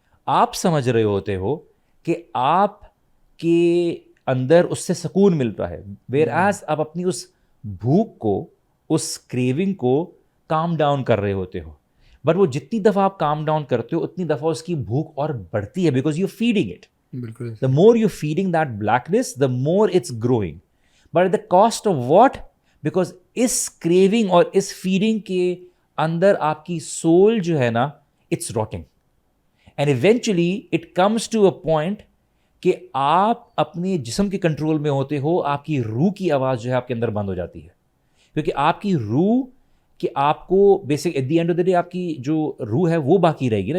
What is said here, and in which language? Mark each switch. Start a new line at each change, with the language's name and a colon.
Urdu: آپ سمجھ رہے ہوتے ہو کہ آپ کے اندر اس سے سکون مل رہا ہے
English: whereas
Urdu: آپ اپنی اس بھوک کو اس کریونگ کو کام ڈاؤن کر رہے ہوتے ہو. بٹ وہ جتنی دفعہ آپ کام ڈاؤن کرتے ہو اتنی دفعہ اس کی بھوک اور بڑھتی ہے
English: Because you feeding it.
Urdu: بالکل.
English: The more you're feeding that blackness, the more it's growing. But at the cost of what? Because
Urdu: اس craving اور اس feeding کے اندر آپ کی soul جو ہے نا
English: it's rotting. And eventually it comes to a point
Urdu: کہ آپ اپنے جسم کے کنٹرول میں ہوتے ہو, آپ کی روح کی آواز جو ہے آپ کے اندر بند ہو جاتی ہے کیونکہ آپ کی روح کہ آپ کو basic
English: at the end of the day
Urdu: آپ کی جو روح ہے وہ باقی رہے گی نا.